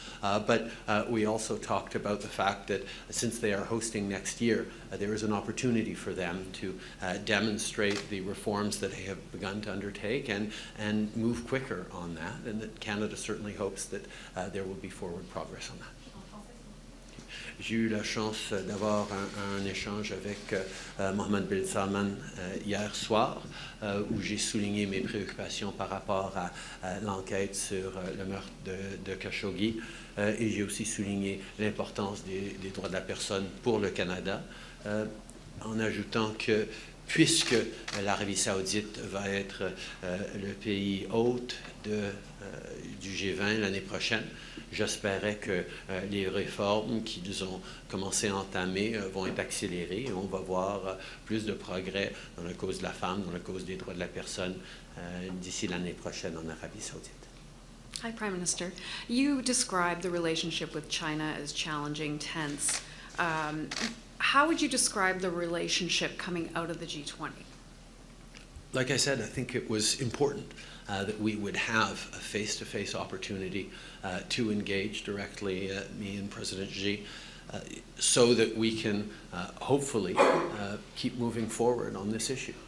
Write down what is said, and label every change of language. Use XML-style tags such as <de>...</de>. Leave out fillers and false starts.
<en>But we also talked about the fact that since they are hosting next year, there is an opportunity for them to demonstrate the reforms that they have begun to undertake and move quicker on that, and that Canada certainly hopes that there will be forward progress on that.</en> <fr>J'ai eu la chance d'avoir un échange avec Mohammed bin Salman hier soir, où j'ai souligné mes préoccupations par rapport à l'enquête sur le meurtre de Khashoggi, et j'ai aussi souligné l'importance des droits de la personne pour le Canada, en ajoutant que puisque l'Arabie saoudite va être le pays hôte du G20 l'année prochaine, j'espérais que les réformes qu'ils ont commencé à entamer vont être accélérées et on va voir plus de progrès dans la cause de la femme, dans la cause des droits de la personne d'ici l'année prochaine en Arabie saoudite.</fr> <en>Hi, Prime Minister. You described the relationship with China as challenging, tense. How would you describe the relationship coming out of the G20? Like I said, I think it was important that we would have a face-to-face opportunity to engage directly, me and President Xi, so that we can hopefully keep moving forward on this issue.</en>